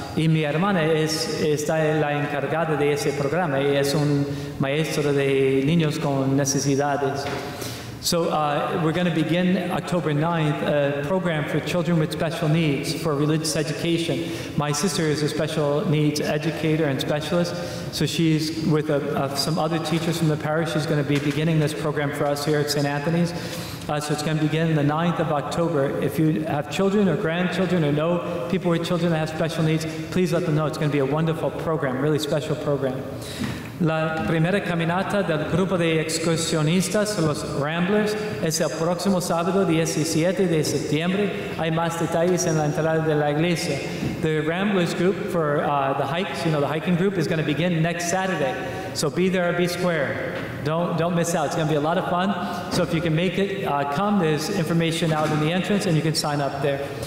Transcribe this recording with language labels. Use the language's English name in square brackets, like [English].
[Spanish] Y mi hermana está la encargada de ese programa y es un maestro de niños con necesidades. [English] So we're going to begin October 9th a program for children with special needs for religious education. My sister is a special needs educator and specialist, so she's with some other teachers from the parish. She's going to be beginning this program for us here at St. Anthony's. So it's going to begin the 9th of October. If you have children or grandchildren or know people with children that have special needs, please let them know. It's going to be a wonderful program, really special program. [Spanish] La primera caminata del grupo de excursionistas, los Ramblers, es el próximo sábado 17 de septiembre. Hay más detalles en la entrada de la iglesia. [English] The Ramblers group for the hikes, the hiking group, is going to begin next Saturday. So be there or be square. Don't miss out. It's going to be a lot of fun. So if you can make it, come. There's information out in the entrance and you can sign up there.